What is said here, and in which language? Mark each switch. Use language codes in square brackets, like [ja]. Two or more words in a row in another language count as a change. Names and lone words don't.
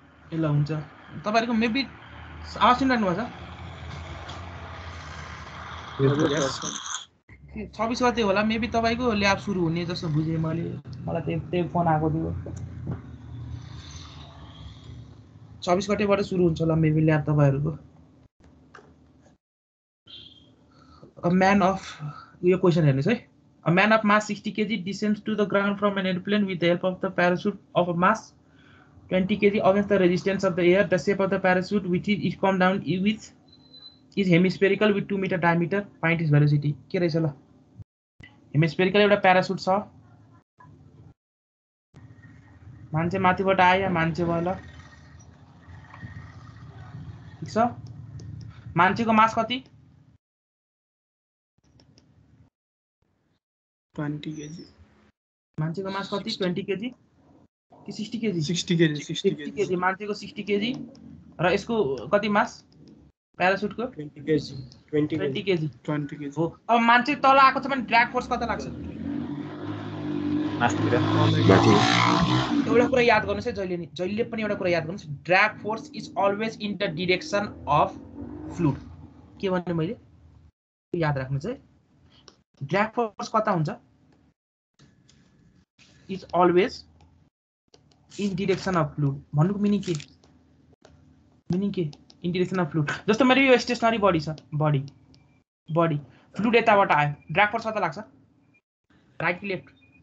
[ne] ल हुन्छ तपाईहरुको मेबी आवाज सुनिराख्नु भएको छ 26 गते होला मेबी तपाईको ल्याब सुरु हुने जस्तो बुझे मैले मलाई त्यही फोन आएको थियो 26 गतेबाट सुरु हुन्छ होला मेबी ल्याब तपाईहरुको अ म्यान अफ यो क्वेशन हेर्नुस् है [en] a man of mass 60 kg descends to the ground from an airplane with the help of the parachute of a mass 20 kg against the resistance of the air. The shape of the parachute which is come down with is hemispherical with 2 meter diameter. Point is velocity. [ne] के रहेछ ल हेमिस्फेरिकल एउटा प्यारासुट छ मान्छे माथिबाट आयो मान्छे भयो ल ठीक छ मान्छेको मास कति [en] 20 kg. [ne] मान्छेको मास कति 20 kg कि 60 kg [en] 60 kg. 60 60 kg. [ne] kg मान्छेको 60 kg र यसको कति मास प्यारासुटको [en] 20 kg. 20 20 kg. kg 20 kg. [ne] हो अब मान्छे तल आएको छ भने ड्र्याग फोर्स कता लाग्छ मास्तिर माथि एउटा कुरा याद गर्नुस् है जहिले पनि एउटा कुरा याद गर्नुस् [en] drag force is always in the direction of fluid [ne] के भन्ने मैले याद राख्नुस् है [en] drag force [ne] कता हुन्छ [en] is always in direction of fluid [ne] भन्नुको मिनिङ के [en] in direction of fluid [ne] जस्तो मेरो यो [en] stationary body [ne] छ बडी फ्लुइड यताबाट आयो [en] drag force [ne] कता लाग्छ राइट कि लेफ्ट